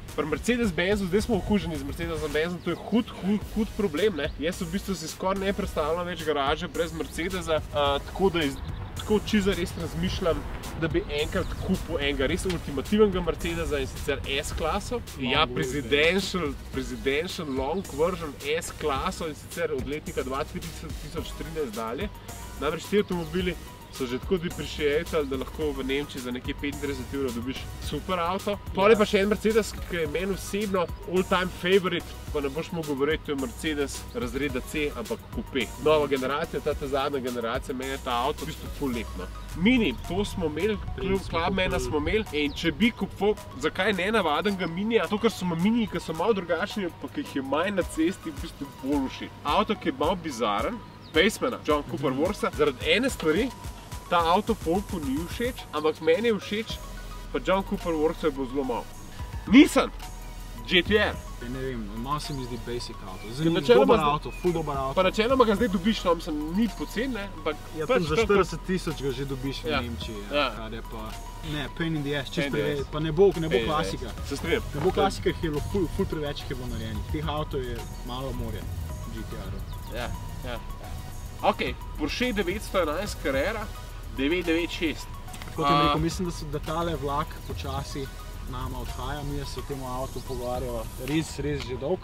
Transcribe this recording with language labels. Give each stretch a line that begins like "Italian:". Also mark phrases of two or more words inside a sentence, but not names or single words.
Slovenian: Pri Mercedes-Benzu, zdaj smo okuženi z Mercedesom-Benzom, to je hud problem, ne? Jaz v bistvu si skoraj ne predstavljam več garaže brez Mercedesa, tako da tako čisto res razmišljam, da bi enkrat kupil enega res ultimativnega Mercedesa, in sicer S-klaso. Ja,
English: presidential long version
Slovenian: S-klaso, in sicer od letnika 2013 dalje. Namreč ti avtomobili so že tako depreciated, da lahko v Nemčiji za nekje 35 € dobiš super avto. Pol je pa še en Mercedes, ki je meni osebno
English: all-time favorite,
Slovenian: pa ne boš mogel verjeti, to je Mercedes razreda C, ampak coupe. Nova generacija, ta zadnja generacija, meni je ta avto v bistvu ful lep, no. Mini, to smo imeli, Clubmana smo imeli, in če bi kupoval, zakaj ne navadenega minija, to, kar so miniji, ki so malo drugačni, pa ki jih je manj na cesti, v bistvu bolj všeč. Avto, ki je malo bizaren, Pacemana, John Cooper Worksa, zaradi ene stvari, ta avto folku ni všeč, ampak meni je všeč, pa John Cooper Worksa je bil zelo malo. Nissan GT-R. Ne vem, malo se mi zdi basic avto. načeloma Dober zdaj- avto, ful dober avto. Pa načeloma ga zdaj dobiš, no, mislim, ni poceni, ne, ampak Ja, pač tam za to, 40 000 ga že dobiš v Ja. Nemčiji, Ja. kar je pa, ne,
English: pain in the ass, Pain
Slovenian: čist
English: in the
Slovenian: preveč, ass. pa ne bo Ej, klasika. Se strinjam. Ne bo klasika, ki je bilo ful preveč, ki je bilo narejenih. Teh avtov je malo morje, GT-R-ov. Ja. Ok, Porsche 911 Carrera 996. Kot jim rekel, mislim, da tale vlak počasi nama odhaja, mi se o tem avtu pogovarjamo res že dolgo.